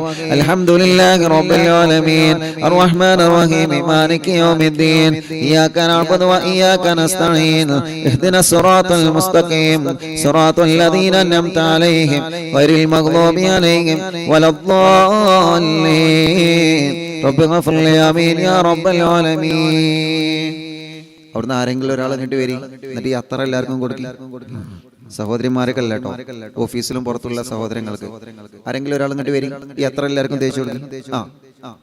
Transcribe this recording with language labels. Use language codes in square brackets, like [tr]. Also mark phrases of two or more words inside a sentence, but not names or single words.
[ar] الحمد لله رب العالمين الرحمن الرحيم مالك يوم الدين إياك نعبد وإياك نستعين اهدنا الصراط المستقيم صراط الذين أنعمت عليهم غير المغضوب عليهم ولا الضالين. رب اغفر لي آمين يا رب العالمين. [ml] അവിടുന്ന് ആരെങ്കിലും ഒരാൾ എന്നിട്ട് വരും, എന്നിട്ട് ഈ അത്ര എല്ലാവർക്കും കൊടുക്കും. സഹോദരിമാരൊക്കെല്ല കേട്ടോ, ഓഫീസിലും പുറത്തുള്ള സഹോദരങ്ങൾക്ക് ആരെങ്കിലും ഒരാൾ എന്നിട്ട് വരും, ഈ അത്ര എല്ലാവർക്കും തേച്ചു കൊടുക്കും.